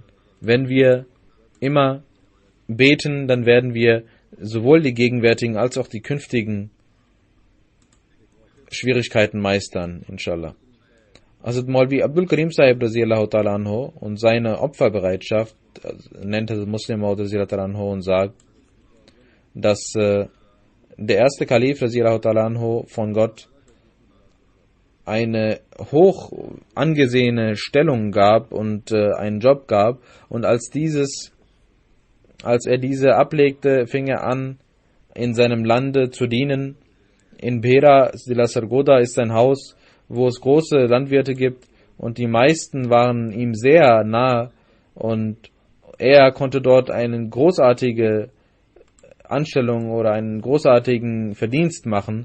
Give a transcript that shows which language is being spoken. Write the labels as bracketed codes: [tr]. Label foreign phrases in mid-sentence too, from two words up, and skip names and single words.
[de] Wenn wir immer beten, dann werden wir sowohl die gegenwärtigen als auch die künftigen Schwierigkeiten meistern, [ar] إن شاء الله. [de] Also Maulvi Abdul Karim Sahib [ar] رضي الله تعالى عنه [de] und seine Opferbereitschaft nennt er Muslim Maud [ar] رضي الله تعالى عنه [de] und sagt, dass der erste Kalif [ar] رضي الله تعالى عنه [de] von Gott eine hoch angesehene Stellung gab und einen Job gab, und als er diese ablegte, fing er an, in seinem Lande zu dienen. In Bhera Sila Sargoda ist ein Haus, wo es große Landwirte gibt, und die meisten waren ihm sehr nah, und er konnte dort eine großartige Anstellung oder einen großartigen Verdienst machen.